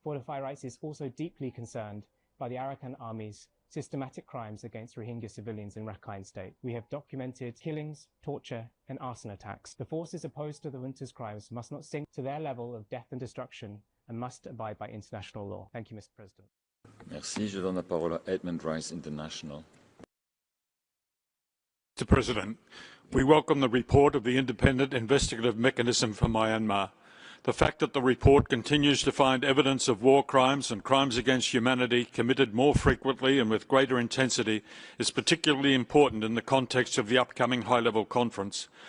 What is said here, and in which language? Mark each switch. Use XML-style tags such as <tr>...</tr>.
<en>Fortify Rights is also deeply concerned by the Arakan Army's systematic crimes against Rohingya civilians in Rakhine State. We have documented killings, torture, and arson attacks. The forces opposed to the junta's crimes must not sink to their level of death and destruction and must abide by international law. Thank you, Mr. President.</en> <fr>Merci. Je donne la parole à Edmund Rice International.</fr> <en>Mr. President, we welcome the report of the Independent Investigative Mechanism for Myanmar. The fact that the report continues to find evidence of war crimes and crimes against humanity committed more frequently and with greater intensity is particularly important in the context of the upcoming high-level conference.</en>